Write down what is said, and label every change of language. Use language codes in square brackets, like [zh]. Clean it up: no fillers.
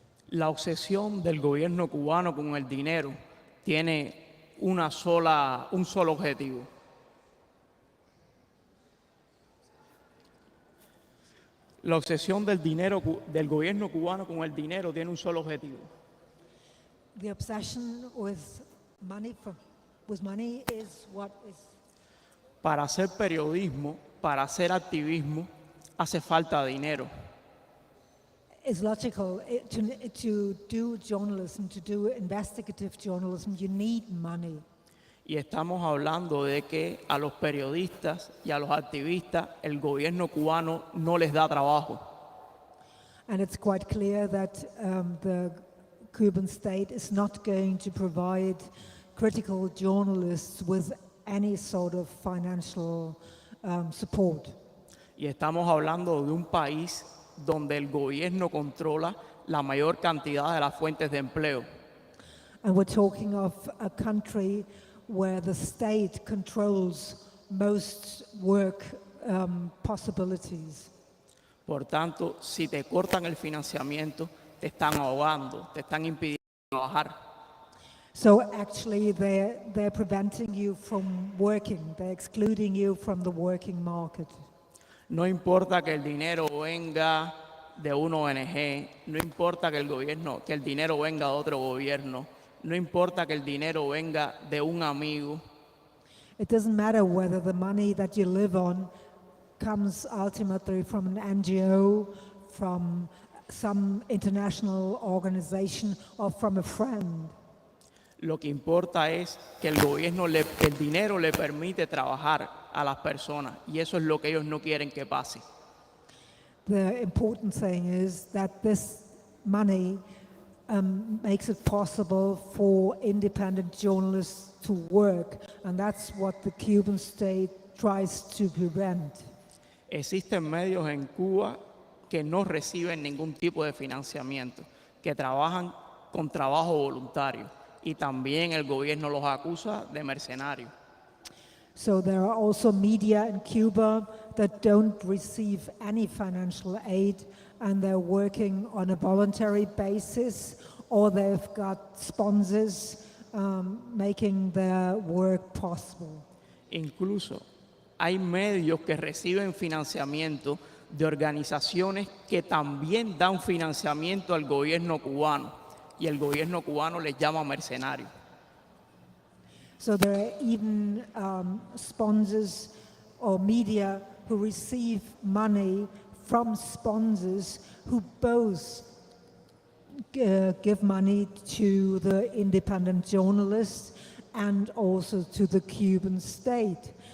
[es] La obsesión del gobierno cubano con el dinero tiene un solo objetivo. La obsesión del gobierno cubano con el dinero tiene un solo objetivo. [en] The obsession with money is what is. [es] Para hacer periodismo, para hacer activismo, hace falta dinero. [en] It's logical. To do journalism, to do investigative journalism, you need money. [es] Y estamos hablando de que a los periodistas y a los activistas el gobierno cubano no les da trabajo. [en] And it's quite clear that the Cuban state is not going to provide critical journalists with any sort of financial support. [es] Y estamos hablando de un país donde el gobierno controla la mayor cantidad de las fuentes de empleo. [en] And we're talking of a country where the state controls most work possibilities. [es] Por tanto, si te cortan el financiamiento, te están ahogando, te están impidiendo trabajar. [en] So actually, they're preventing you from working. They're excluding you from the working market. [es] No importa que el dinero venga de una ONG, no importa que el dinero venga de otro gobierno, no importa que el dinero venga de un amigo. [en] It doesn't matter whether the money that you live on comes ultimately from an NGO, from some international organization, or from a friend. [es] Lo que importa es que el dinero le permite trabajar a las personas y eso es lo que ellos no quieren que pase. [en] The important thing is that this money makes it possible for independent journalists to work, and that's what the Cuban state tries to prevent. [es] Existen medios en Cuba que no reciben ningún tipo de financiamiento, que trabajan con trabajo voluntario y también el gobierno los acusa de mercenarios. [en] So there are also media in Cuba that don't receive any financial aid, and they're working on a voluntary basis, or they've got sponsors making their work possible. [es] Incluso hay medios que reciben financiamiento de organizaciones que también dan financiamiento al gobierno cubano y el gobierno cubano les llama mercenarios. [en] So there are even sponsors or media who receive money from sponsors who both give money to the independent journalists and also to the Cuban state.